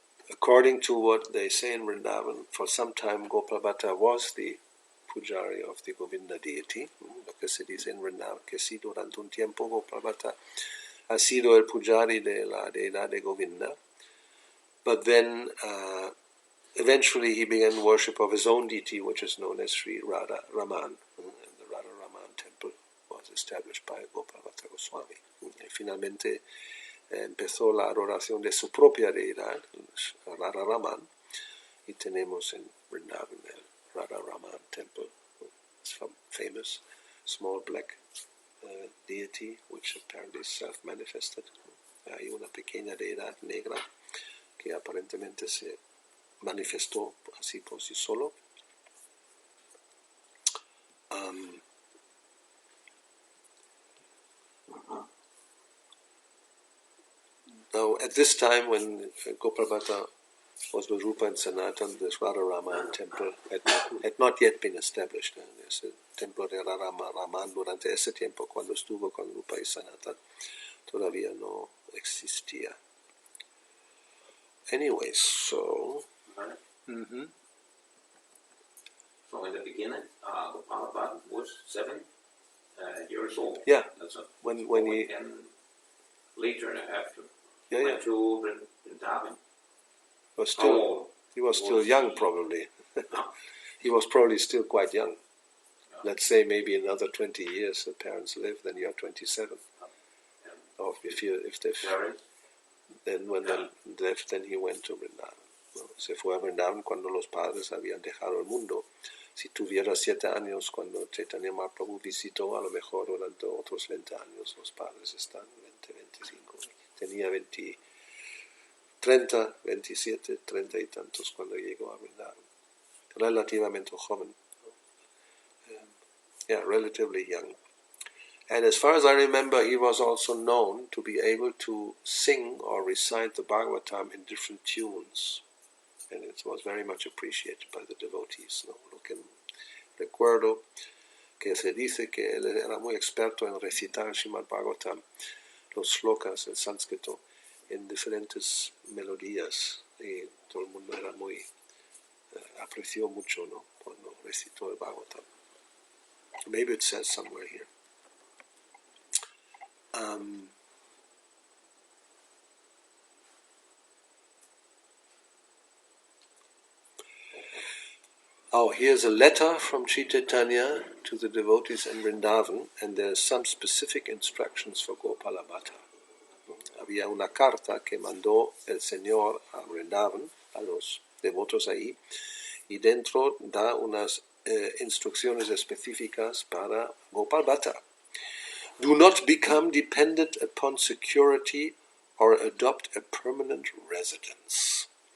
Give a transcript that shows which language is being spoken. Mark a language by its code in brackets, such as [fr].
[en] According to what they say in Vrindavan, for some time Gopal Bhatta was the pujari of the Govinda deity, [es] lo que se dice en Vrindavan, que sí, durante un tiempo Gopal Bhatta ha sido el pujari de la deidad de Govinda, [en] but then eventually he began worship of his own deity, which is known as Sri Radha Raman, and the Radha Raman temple was established by Gopal Bhatta Goswami. [es] Y finalmente empezó la adoración de su propia deidad, Radha Raman, y tenemos en Vrindavan el Radha Raman temple. [en] It's famous, small black deity, which apparently is self-manifested. [es] Hay una pequeña deidad negra que aparentemente se manifestó así por sí solo. [en] Now, at this time, when Gopal Bhatta was with Rupa and Sanatan, this Radha Raman temple had not yet been established. [es] Ese templo de Radha Raman durante ese tiempo, cuando estuvo con Rupa y Sanatan, todavía no existía. [en] Anyways, so... So in the beginning, Gopal Bhatta was 7 years old. Yeah. That's when he... And later, after Yeah. to Vrindavan. He was still young, probably. He was probably still quite young. Yeah. Let's say maybe another 20 years the parents live, then you're 27. Or if they've... Then when they left, then he went to Vrindavan. [es] No, se fue a Vrindavan cuando los padres habían dejado el mundo. Si tuviera 7 años cuando Chaitanya Mahaprabhu visitó, a lo mejor durante otros 20 años los padres están 20, 25. Tenía 30, 27, 30 y tantos cuando llegó a Vrindavan. Relativamente joven. [en] relatively young. And as far as I remember, he was also known to be able to sing or recite the Bhagavatam in different tunes. And it was very much appreciated by the devotees. [es] ¿No? Lo que recuerdo que se dice que él era muy experto en recitar el Srimad Bhagavatam, los slokas, el sánscrito, en diferentes melodías. Y todo el mundo era muy, apreció mucho, ¿no? Cuando recitó el Bhagavatam. [en] Maybe it says somewhere here. Here's a letter from Sri Chaitanya to the devotees in Vrindavan, and there's some specific instructions for Gopala Bhatta. [es] Había una carta que mandó el Señor a Vrindavan, a los devotos ahí, y dentro da unas instrucciones específicas para Gopal Bhatta. [en] Do not become dependent upon security or adopt a permanent residence.